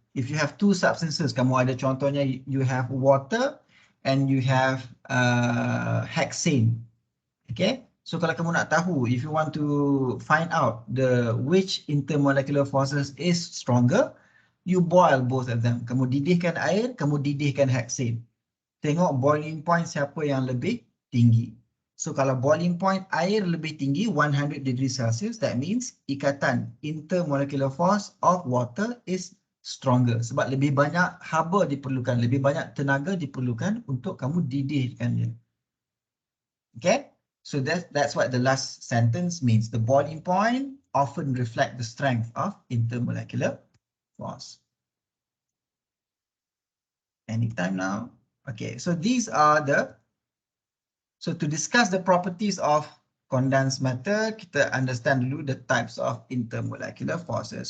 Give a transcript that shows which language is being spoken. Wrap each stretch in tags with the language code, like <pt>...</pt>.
<en>If you have two substances,</en> <ms>kamu ada contohnya</ms> <en>you have water and you have hexane. Okay, so</en> <ms>kalau kamu nak tahu,</ms> <en>if you want to find out which intermolecular forces is stronger, you boil both of them.</en> <ms>Kamu didihkan air, kamu didihkan hexane. Tengok boiling point siapa yang lebih tinggi.</ms> <en>So kalau boiling point</en> <ms>air lebih tinggi</ms> <en>100 degrees Celsius, that means ikatan intermolecular force of water is stronger.</en> <ms>Sebab lebih banyak haba diperlukan, lebih banyak tenaga diperlukan untuk kamu didihkan dia.</ms> <en>Okay, so that's what the last sentence means. The boiling point often reflect the strength of intermolecular force. Anytime now. Okay, so these are so to discuss the properties of condensed matter,</en> <ms>kita understand dulu</ms> <en>the types of intermolecular forces.</en>